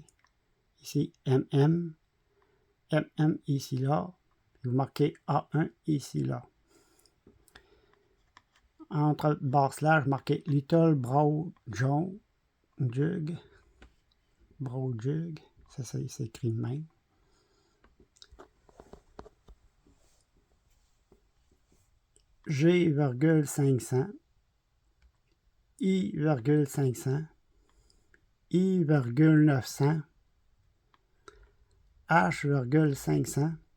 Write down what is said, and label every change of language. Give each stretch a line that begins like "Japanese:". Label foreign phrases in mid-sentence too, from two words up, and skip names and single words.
French: Ici MM, MM ici là. Vous marquez A1 ici là. Entre barre slash, marquez Little Brown Jug. Brown Jug. Ça s'écrit de même. G,500, I,500, I,900, H,500,